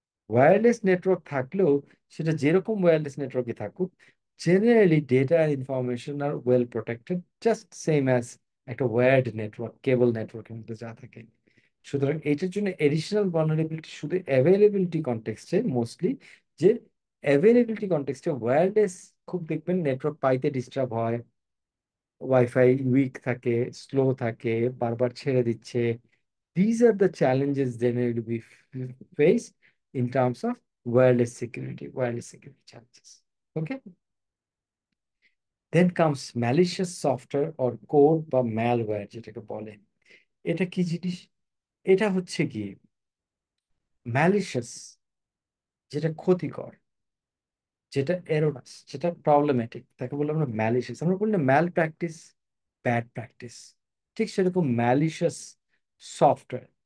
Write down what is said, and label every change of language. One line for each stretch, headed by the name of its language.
Bangla: Wireless network থাকলেও, সেটা যেরকম ওয়্যারলেস নেটওয়ার্কে থাকুক, generally data আর information are well protected, just same as একটা ওয়্যার্ড নেটওয়ার্ক, কেবল নেটওয়ার্কের মধ্যে যা থাকে। সুতরাং এইটার জন্য এডিশনাল ভালনারেবিলিটি শুধু অ্যাভেলেবিলিটি কনটেক্সটে মোস্টলি, যে অ্যাভেলেবিলিটি কনটেক্সটে ওয়্যারলেস খুব দেখবেন নেটওয়ার্ক পাইতে ডিস্টার্ব হয়, ওয়াইফাই উইক থাকে, স্লো থাকে, বারবার ছেড়ে দিচ্ছে।
English: These are the challenges they need to be faced in terms of wireless security challenges. Okay. Then comes malicious software or code বা malware
Bangla: যেটাকে বলে। এটা কি জিনিস? এটা হচ্ছে কি malicious, যেটা ক্ষতিকর, যেটা এরোরাস, যেটা প্রবলেমেটিক, তাকে বলে আমরা ম্যালিশিয়াস। আমরা বলি না ম্যাল প্র্যাকটিস, ব্যাড প্র্যাকটিস, ঠিক সেরকম ম্যালিশিয়াস সফটওয়্যার।